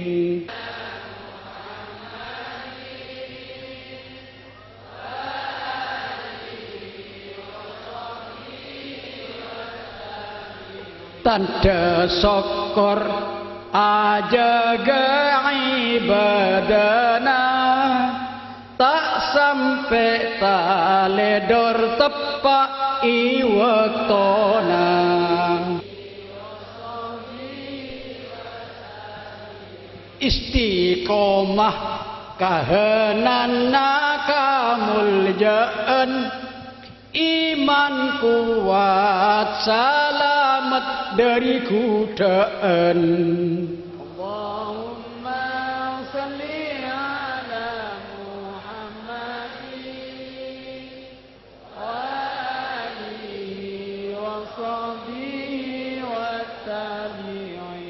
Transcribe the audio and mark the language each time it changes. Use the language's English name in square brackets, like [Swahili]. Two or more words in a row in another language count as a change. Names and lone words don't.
[Madurese] Tanda syukur ajaga ibadana, tak sampai taledor tepak iwaktona. Istiqomah kahanana kamuljaan, iman kuat selamat dari godaan. [Arabic] اللهم صل على محمد وآله وصحبه وتابعين.